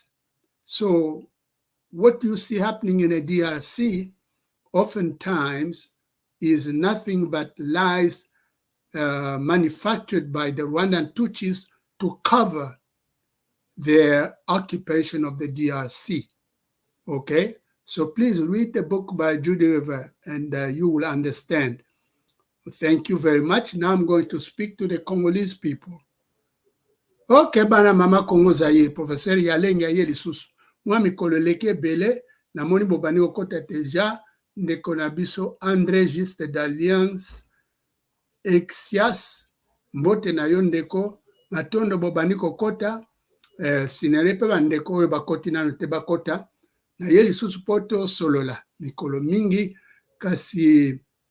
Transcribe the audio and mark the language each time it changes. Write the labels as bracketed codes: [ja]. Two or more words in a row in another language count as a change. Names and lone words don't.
[en] So what you see happening in the DRC oftentimes is nothing but lies manufactured by the Rwandan Tutsis to cover their occupation of the DRC. Okay? So please read the book by Judy Rever and you will understand. Thank you very much. Now I'm going to speak to the Congolese people. [ln] Okay, bana mama Congo Zaire, Professeur Yalengi aye lisusu. Mwa mikolo leke bele, na moni bobani okota teja, ndeko na biso André Juste d'Alliance, Exias, mbote na yo ndeko, matondo bobani kokota, sinerepe bandeko oyo bakoti nano te bakota, na ye lisusu poto solola, mikolo mingi, kasi